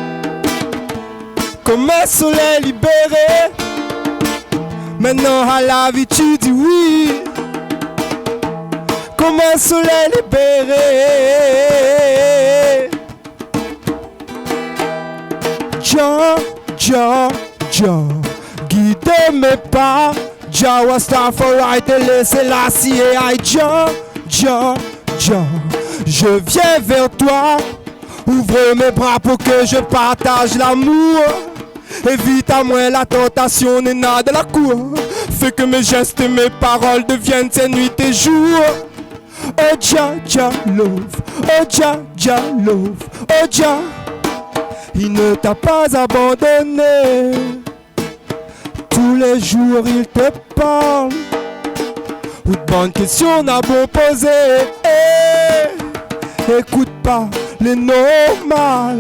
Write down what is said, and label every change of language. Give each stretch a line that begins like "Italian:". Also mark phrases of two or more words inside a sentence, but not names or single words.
French: Comme un soleil libéré, maintenant à la vie tu dis oui. Comme un soleil libéré. Jah, guide mes pas.
English: Jah was stand for right,
French: et laisser la scie. Jah, Jah, Jah, je viens vers toi. Ouvre mes bras pour que je partage l'amour. Évite à moi la tentation, Néna de la cour. Fais que mes gestes et mes paroles deviennent tes nuits, tes jours.
English: Oh Jah, Jah love, oh Jah, Jah love, oh Jah.
French: Il ne t'a pas abandonné. Tous les jours il te parle. Ou de bonnes questions n'a beau poser. Écoute pas les normales.